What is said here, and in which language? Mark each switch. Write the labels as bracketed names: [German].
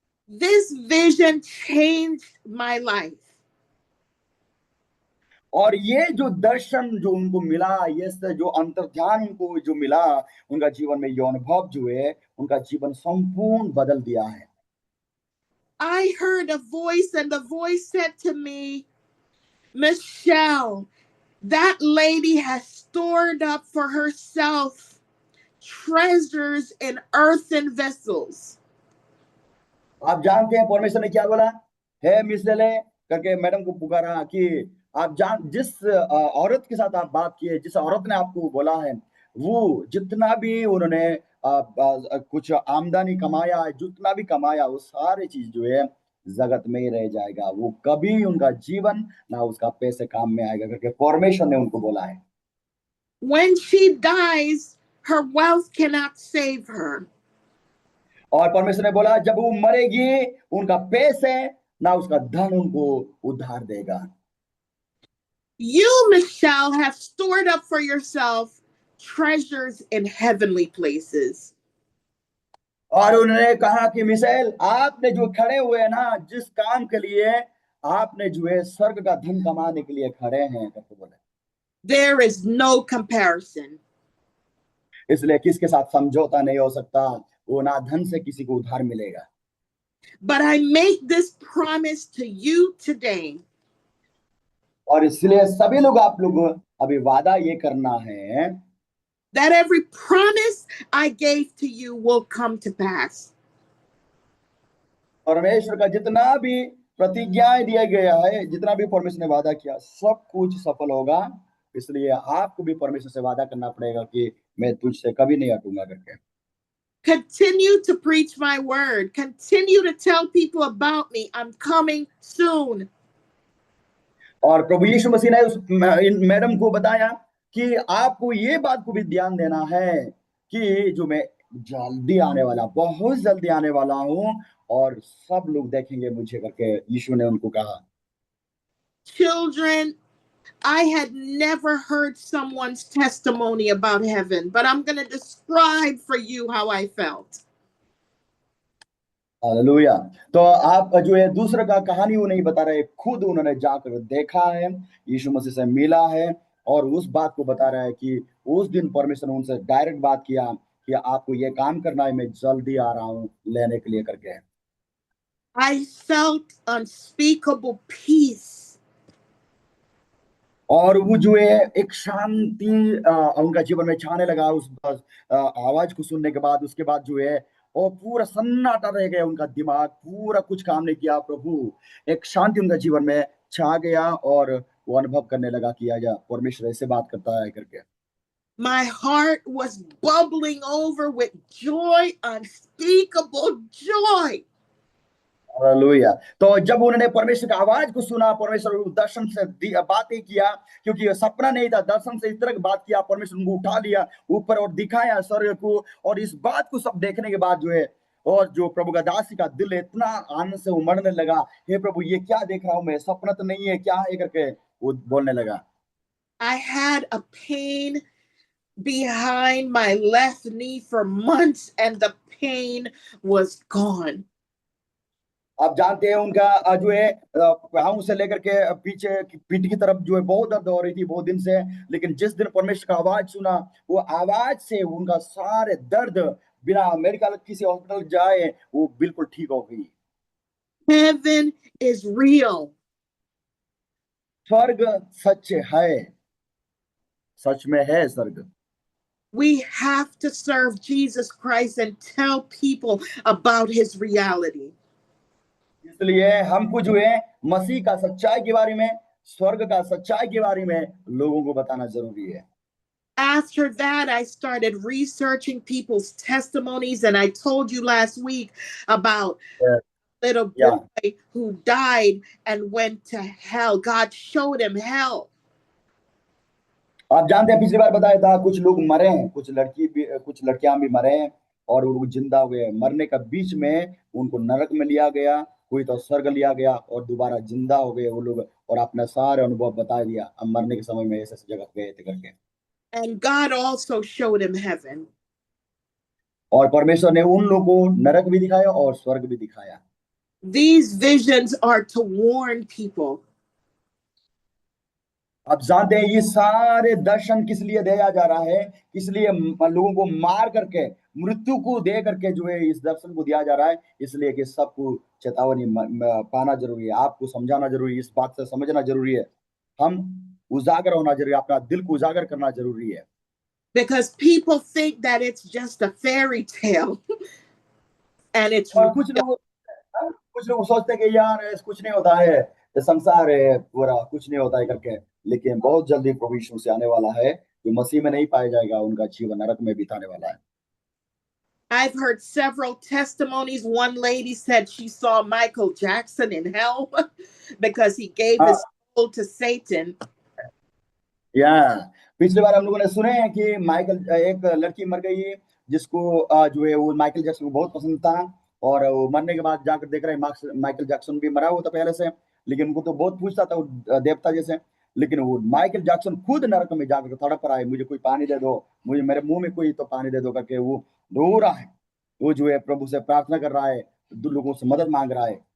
[English] This vision changed my life. [Hindi] और ये जो दर्शन जो उनको मिला, ये जो अंतर्ध्यान उनको जो मिला उनका जीवन में, ये अनुभव जो है उनका जीवन संपूर्ण बदल दिया है। [English] I heard a voice, and the voice said to me, Michelle, that lady has stored up for herself treasures in earthen vessels. [Hindi] आप जानते हैं परमेश्वर ने क्या बोला? है मिशेले करके मैडम को पुकारा कि आप जिस औरत के साथ आप बात किए, जिस औरत ने आपको बोला है, वो जितना भी उन्होंने कुछ आमदनी कमाया, जितना भी कमाया, वो सारी चीज जो है जगत में ही रह जाएगा, वो कभी उनका जीवन ना उसका पैसे काम में आएगा करके परमेश्वर ने उनको बोला है। [English] When she dies, her wealth cannot save her. [Hindi] और परमेश्वर ने बोला जब वो मरेगी, उनका पैसे ना उसका धन उनको उद्धार देगा। [English] You, Michelle, have stored up for yourself treasures in heavenly places. [Hindi] और उन्होंने कहा कि मिशेल, आपने जो खड़े हुए हैं ना, जिस काम के लिए आपने जो है स्वर्ग का धन कमाने के लिए खड़े हैं करके बोले। [English] There is no comparison. [Hindi] इसलिए किसके साथ समझौता नहीं हो सकता, वो ना धन से किसी को उधार मिलेगा। [English] But I make this promise to you today. [Hindi] और इसलिए सभी लोग आप लोग अभी वादा ये करना है [English] that every promise I gave to you will come to pass. [Hindi] परमेश्वर का जितना भी प्रतिज्ञाएं दिया गया है, जितना भी परमेश्वर ने वादा किया, सब कुछ सफल होगा। इसलिए आपको भी परमेश्वर से वादा करना पड़ेगा कि मैं तुझसे कभी नहीं हटूंगा करके। [English] Continue to preach my word. Continue to tell people about me. I'm coming soon. [Hindi] और प्रभु यीशु मसीह ने उस इन मैडम को बताया कि आपको ये बात को भी ध्यान देना है कि जो मैं जल्दी आने वाला, बहुत जल्दी आने वाला हूं और सब लोग देखेंगे मुझे करके यीशु ने उनको कहा। [English] Children, I had never heard someone's testimony about heaven, but I'm going to describe for you how I felt. [Hindi] Hallelujah. तो आप जो है दूसरे का कहानी वो नहीं बता रहे, खुद उन्होंने जाकर देखा है, यीशु मसीह से मिला है और उस बात को बता रहा है कि उस दिन परमेश्वर ने उनसे डायरेक्ट बात किया कि आपको ये काम करना है, मैं जल्दी आ रहा हूं लेने के लिए करके। [English] I felt unspeakable peace. [Hindi] और वो जो है एक शांति उनका जीवन में छाने लगा उस आवाज को सुनने के बाद। उसके बाद जो है और पूरा सन्नाटा रह गया, उनका दिमाग पूरा कुछ काम नहीं किया। प्रभु एक शांति उनका जीवन में छा गया और वो अनुभव करने लगा कि आजा परमेश्वर ऐसे बात करता है करके। [English] My heart was bubbling over with joy, unspeakable joy. [Hindi] Hallelujah. तो जब उन्होंने परमेश्वर की आवाज को सुना, परमेश्वर दर्शन से बातें किया, क्योंकि ये सपना नहीं था, दर्शन से इस तरह की बात किया, परमेश्वर उनको उठा लिया ऊपर और दिखाया स्वर्ग को। और इस बात को सब देखने के बाद जो है और जो प्रभु का दासी का दिल इतना आनंद से उमड़ने लगा, हे प्रभु ये क्या देख रहा हूं मैं, सपना तो नहीं है, क्या है करके वो बोलने लगा। [English] I had a pain behind my left knee for months and the pain was gone. [Hindi] आप जानते हैं उनका जो है पाँव से लेकर के पीछे पीठ की तरफ जो है बहुत दर्द हो रही थी बहुत दिन से, लेकिन जिस दिन परमेश्वर का आवाज सुना, वो आवाज से उनका सारे दर्द बिना मेडिकल किसी हॉस्पिटल जाए वो बिल्कुल ठीक हो गई। [English] Heaven is real. [Hindi] स्वर्ग सच है, सच में है स्वर्ग। [English] We have to serve Jesus Christ and tell people about his reality. [Hindi] इसलिए हमको जो है मसीह का सच्चाई के बारे में, स्वर्ग का सच्चाई के बारे में लोगों को बताना जरूरी है। [English] After that, I started researching people's testimonies, and I told you last week about Yeah. a little boy who died and went to hell. God showed him hell. [Hindi] आप जानते हैं पिछली बार बताया था कुछ लोग मरे हैं, कुछ लड़कियां भी मरे हैं और वो जिंदा हुए। मरने का बीच में उनको नरक में लिया गया, कोई तो स्वर्ग लिया गया और दोबारा जिंदा हो गए वो लोग और अपना सारे अनुभव बता दिया, हम मरने के समय में ऐसे जगह गए थे करके। [English] And God also showed him heaven. [Hindi] और परमेश्वर ने उन लोगों को नरक भी दिखाया और स्वर्ग भी दिखाया। [English] These visions are to warn people. [Hindi] आप जानते हैं ये सारे दर्शन किस लिए दिया जा रहा है, इसलिए लोगों को मार करके मृत्यु को दे करके जो है इस दर्शन को दिया जा रहा है, इसलिए कि सबको चेतावनी पाना जरूरी है, आपको समझाना जरूरी है, इस बात से समझना जरूरी है, हम उजागर होना जरूरी है, अपना दिल को उजागर करना जरूरी है। [English] Because people think that it's just a fairy tale. And it's [Hindi] और कुछ लोग सोचते हैं कि यार कुछ नहीं होता है, संसार है पूरा कुछ नहीं होता है करके, लेकिन बहुत जल्दी प्रभु यीशु से आने वाला है, जो मसीह में नहीं पाया जाएगा उनका जीवन नरक में बिताने वाला है। [English] I've heard several testimonies. One lady said she saw Michael Jackson in hell because he gave his soul to Satan. [Hindi] पिछली बार हम लोगों ने सुने हैं कि एक लड़की मर गई जिसको जो है वो माइकल जैक्सन को बहुत पसंद था और वो मरने के बाद जाकर देख रहे हैं माइकल जैक्सन भी मरा हुआ था पहले से, लेकिन उनको तो बहुत पूछता था वो देवता जैसे, लेकिन वो माइकल जैक्सन खुद नरक में जाकर तड़प रहा है, मुझे कोई पानी दे दो, मुझे मेरे मुंह में कोई तो पानी दे दो करके वो रो रहा है, वो जो है प्रभु से प्रार्थना कर रहा है, लोगों से मदद मांग रहा है।